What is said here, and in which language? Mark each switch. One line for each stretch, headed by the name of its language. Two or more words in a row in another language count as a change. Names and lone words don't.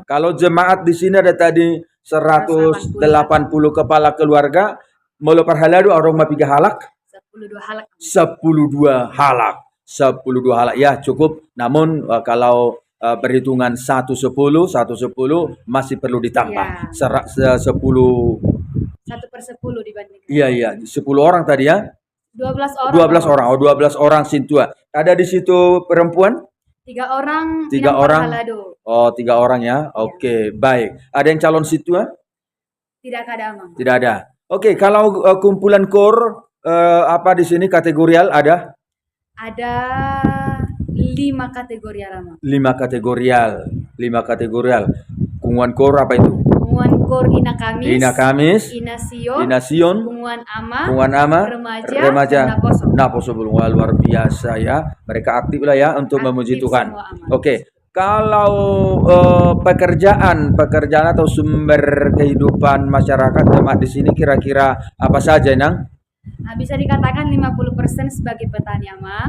Indonesian: Kalau jemaat di sini ada tadi 180 kepala keluarga,
Batak Toba: molo parhaladu orang mapiga halak 12 halak.
Indonesian: 12 halak ya cukup. Namun kalau perhitungan 110 masih perlu ditambah. Ya. 10 1/10 dibanding. Iya, 10 orang tadi ya. 12 orang. 12 orang. Oh, 12 orang sintua. Ada di situ perempuan? 3 orang. 3 orang. Parhaladu. Oh, 3 orang ya. Oke, baik. Ada yang calon sintua? Tidak ada, Mang. Tidak ada. Oke, kalau kumpulan kor apa di sini kategorial ada? Ada 5 kategori Mang. 5 kategorial. Kunguan kor apa itu? Punguan kor Ina Kamis, Ina Sion, Punguan Ama, Remaja, Naposo belum. Wah, luar biasa ya. Mereka aktif lah ya untuk memuji Tuhan. Oke. Kalau pekerjaan atau sumber kehidupan masyarakat jemaat di sini kira-kira apa saja, Nang? Bisa dikatakan 50% sebagai petani, Mang.